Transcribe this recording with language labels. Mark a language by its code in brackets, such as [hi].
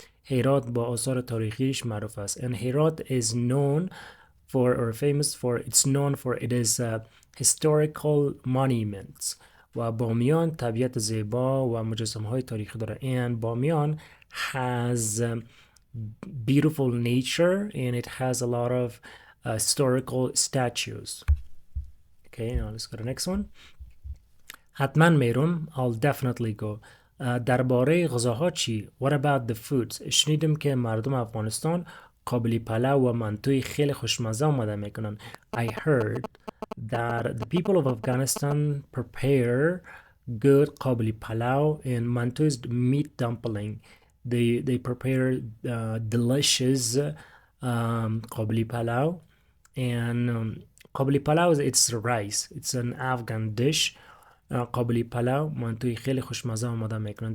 [fa] هرات با آثار تاریخیش معروف است. [en] And Herat is known for or famous for it's known for it is historical monuments. [fa] و بامیان طبیعت زیبا و مجسمه های تاریخی داره. [en] And Bamiyan has beautiful nature and it has a lot of historical statues. Okay, now let's go to the next one. [fa] حتما میرم. [en] I'll definitely go. [fa] درباره غذاها چی؟ [en] What about the foods? [fa] شنیدم که مردم افغانستان قابلی پلو و منتوی خیلی خوشمزه آماده میکنن. [en] I heard that the people of Afghanistan prepare good Kabuli pulao and mantu is meat dumpling. They prepare delicious Kabuli pulao and Kabuli pulao it's rice. It's an Afghan dish. [fa] قابلی پلو منتوی خیلی خوشمزه آماده میکنن.